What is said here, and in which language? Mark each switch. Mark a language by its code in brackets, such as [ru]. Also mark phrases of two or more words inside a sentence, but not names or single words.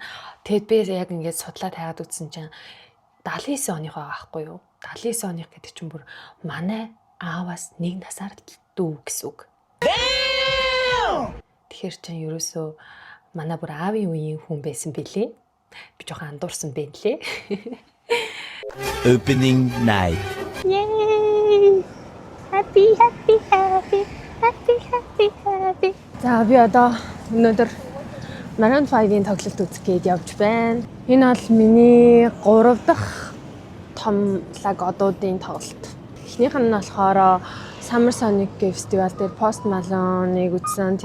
[mn] Тэгэд би яг ингээд судлаад хайгаад үзсэн чинь 79 оных байгаа байхгүй юу? 79 оных гэдэг чинь бүр манай ааваас 1 насаар дүү гэсэн үг. Тэгэхээр чинь ерөөсөө манай бүр аавын үеийн хүн байсан бэлээ. Би жоохон андуурсан байна лээ. [en] Opening night. Yay! Happy. [mn] За би одоо өнөөдөр Maroon 5-ийн тоглолт үзэх гээд явж байна. Энэ бол миний 3 дахь том лаг одуудын тоглолт. Эхнийх нь болохоор Summer Sonic фестивал дээр Post Malone-ыг үзсэн.